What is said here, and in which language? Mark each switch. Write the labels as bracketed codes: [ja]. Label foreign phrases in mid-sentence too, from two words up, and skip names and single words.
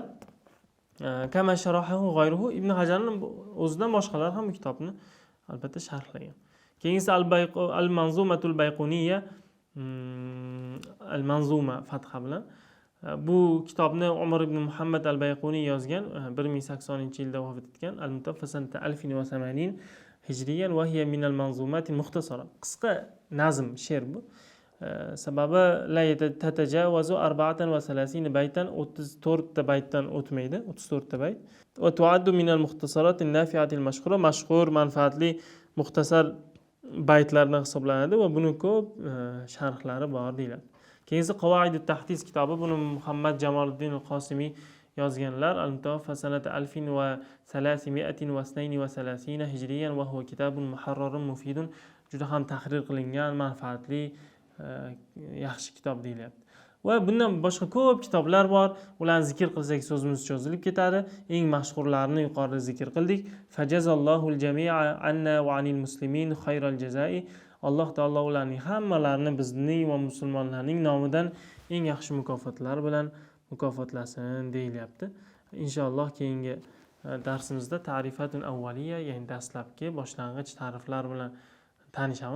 [ar] كما شرحه غيره, [uz] Ibn Hajarning o'zidan boshqalar ham bu kitobni albatta sharhlagan. Keyingisi Al-Manzumatul Bayquniyya, Al-Manzuma fatha bilan. Bu kitobni Umar ibn Muhammad al-Bayquniy yozgan, 1080-yilda vafot etgan. [ar] المتوفى سنة 1080 هجريا وهي من المنظومات المختصرة. [uz] Qisqa nazm, she'r bu. Sababi [ar] لا تتجاوز 34 بيتا, [uz] 34 ta baytdan o'tmaydi, 34 ta bayt. [ar] وتعد من المختصرات النافعة المشهورة, [uz] mashhur, manfaatli muxtasar baytlardan hisoblanadi va buni ko'p sharhlari bor deyiladi. Keyingi Qavoidut Tahdis kitobi, buni Muhammad Jamoliddin al-Qosimiy yozganlar. [ar] المتوفى سنة 1332 هجريا وهو كتاب محرر مفيد. [uz] Juda ham tahrir qilingan, manfaatli, yaxshi kitob deyilyapti. Va bundan boshqa ko'p kitoblar bor. Ularni zikr qilsak so'zimiz cho'zilib ketadi. Eng mashhurlarini yuqorida zikr qildik. [ar] فجزى الله الجميع عنا وعن المسلمين خير الجزاء. [uz] Alloh taolo ularning hammalarini bizning va musulmonlarning nomidan eng yaxshi mukofotlar bilan mukofotlasin deyilyapti. Inshaalloh keyingi darsimizda [ar] تعريفات أولية, [uz] ya'ni dastlabki boshlang'ich ta'riflar bilan tanishamiz.